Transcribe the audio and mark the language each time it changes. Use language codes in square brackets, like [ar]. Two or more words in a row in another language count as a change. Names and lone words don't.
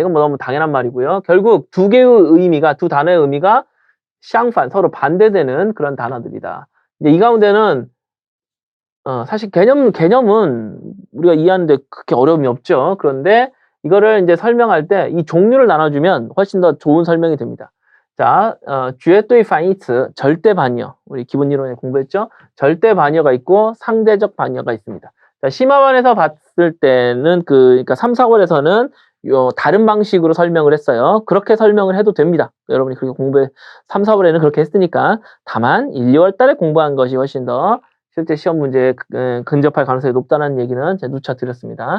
[ko] 이건 뭐 너무 당연한 말이고요. 결국 두 개의 의미가 두 단어의 의미가 相反 서로 반대되는 그런 단어들이다. 이제 이 가운데는 사실 개념은 우리가 이해하는데 그렇게 어려움이 없죠. 그런데 이거를 이제 설명할 때 이 종류를 나눠주면 훨씬 더 좋은 설명이 됩니다. 자, [zh] 绝对反义词 [ko] 절대 반의어. 우리 기본 이론에 공부했죠? 절대 반의어가 있고 상대적 반의어가 있습니다. 자, 심화반에서 봤을 때는 그러니까 3, 4월에서는 다른 방식으로 설명을 했어요. 그렇게 설명을 해도 됩니다. 여러분이 그렇게 3, 4월에는 그렇게 했으니까 다만 1, 2월 달에 공부한 것이 훨씬 더 실제 시험 문제에 근접할 가능성이 높다는 얘기는 제가 누차 드렸습니다.